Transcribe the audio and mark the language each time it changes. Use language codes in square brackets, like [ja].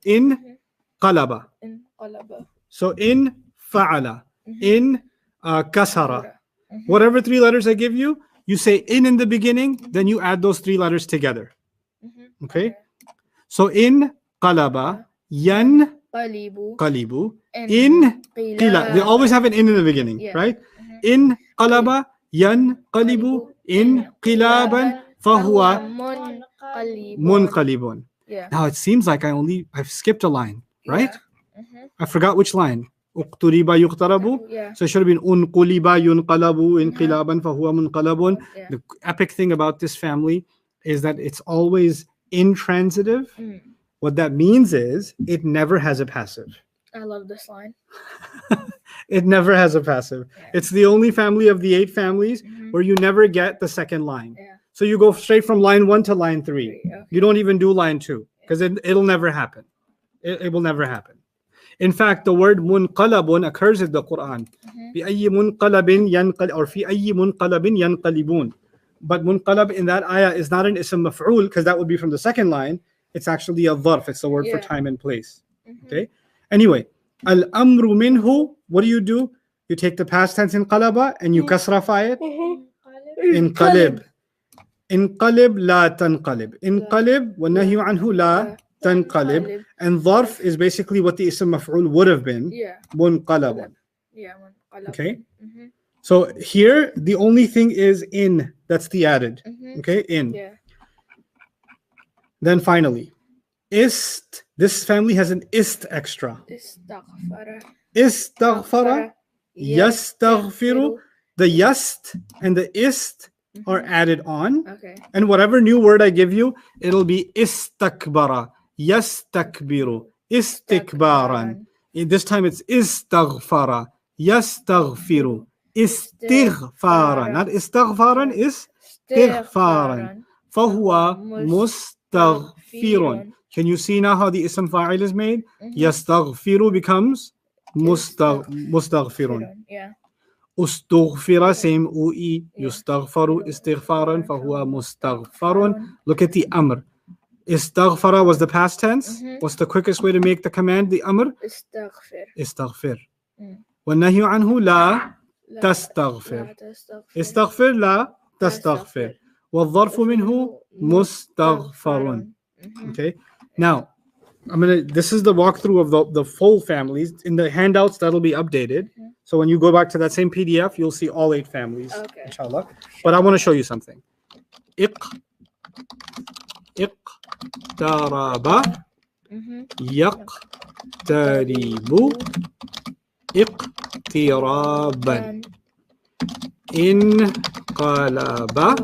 [en] In qalaba. So in fa'ala. In kasara. Whatever 3 letters I give you, you say in the beginning, then you add those 3 letters together. Okay? So in qalaba, yan [ar] قلبوا قلبوا in قلا. [en] They always have an in the beginning, Yeah. right? [ar] In قلب ينقلب انقلابا فهو منقلب. منقلب. [en] Yeah. Now it seems like I've skipped a line, right? Yeah. Mhm. I forgot which line. [ar] اقترب يقترب. [en] Yeah. So it should have been [ar] انقلب ينقلب انقلابا فهو منقلب. [en] Yeah. The epic thing about this family is that it's always intransitive. Mm. What that means is it never has a passive. I love this line. It never has a passive. Yeah. It's the only family of the 8 families Mhm. where you never get the second line. Yeah. So you go straight from line 1 to line 3. Okay. You don't even do line 2 because it'll never happen. It will never happen. In fact, the word munqalabun occurs in the Quran. [ar] بأي منقلب ينقل [en] or [ar] في أي منقلب ينقلبون. [en] But munqalab in that ayah is not an ism maf'ul because that would be from the second line. It's actually a dharf. It's the word for Yeah. time and place. Mhm. Okay. Anyway, al-amru minhu. What do? You take the past tense in qalaba and you kasrafy it. [ar] انقلب. انقلب لا تنقلب. انقلب والنهي عنه لا تنقلب. [en] And dharf is basically what the ism maf'ul would have been. Yeah. [ar] منقلب. [en] Yeah. [ar] منقلب. [en] Okay. Mhm. So here the only thing is in. That's the added. Mhm. Okay. In. Yeah. Then finally, ist. This family has an ist extra. [ar] استغفر. Istaghfara. Yastaghfiru. [en] The yast and the ist are added on. Okay. And whatever new word I give you, it'll be istakbara, yastakbiru, istikbaran. This time it's istaghfara, yastaghfiru, istighfara. Not [ar] istaghfaran, istighfaran. Fahuwa mustaghfirun. [en] Can you see now how the ism fa'il is made? Yastaghfiru becomes mustaghfirun. Yeah. [ar] استغفر [en] same UI [ar] يستغفر استغفارا فهو مستغفر. [en] Look at the amr. Istaghfara was the past tense. What's the quickest way to make the command the amr? [ar] استغفر. استغفر. Mm. والنهي عنه لا لا تستغفر. تستغفر. استغفر لا تستغفر. والظرف منه مستغفر. [en] Okay. Now, this is the walkthrough of the full families. In the handouts, that'll be updated. So when you go back to that same PDF, you'll see all 8 families, Okay. inshallah. But I want to show you something. [ar] اقترب يقترب اقترابا انقلب